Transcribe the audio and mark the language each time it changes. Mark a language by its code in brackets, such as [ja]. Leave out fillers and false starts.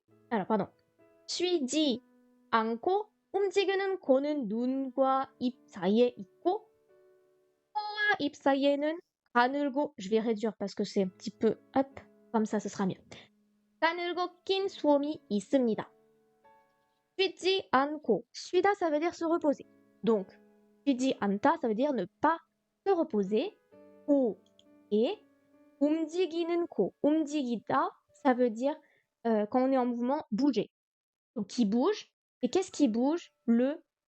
[fr] Alors, pardon. [ko] 쉬지 않고 움직이는 코는 눈과 입 사이에 있고 코와 입 사이에는 가늘고, [fr] je vais réduire parce que c'est un petit peu hop, comme ça ce sera mieux. [ko] 가늘고 낀 수염이 있습니다. 쉬지 않고, [fr] 쉬다 ça veut dire se reposer. Donc, [ko] 쉬지 않다 [fr] ça veut dire ne pas se reposer. 코 et [ko] 움직이는 코, [fr] 움직이다 ça veut dire quand on est en mouvement, bouger. Donc qui bouge. Et qu'est-ce qui bouge? Le